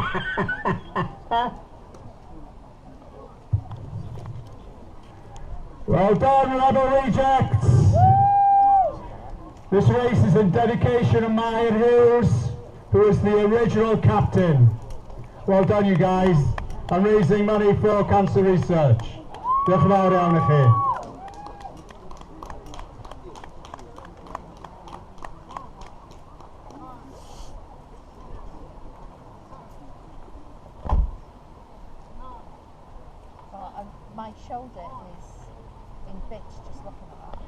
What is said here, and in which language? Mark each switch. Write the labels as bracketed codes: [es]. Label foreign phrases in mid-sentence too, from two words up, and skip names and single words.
[en] Well done, Rebel Rejects! This race is in dedication of Maher Hughes, who is the original captain. Well done, you guys. I'm raising money for cancer research. [cy] Diolch yn fawr iawn i chi. [en] My shoulder is in bits just looking at that.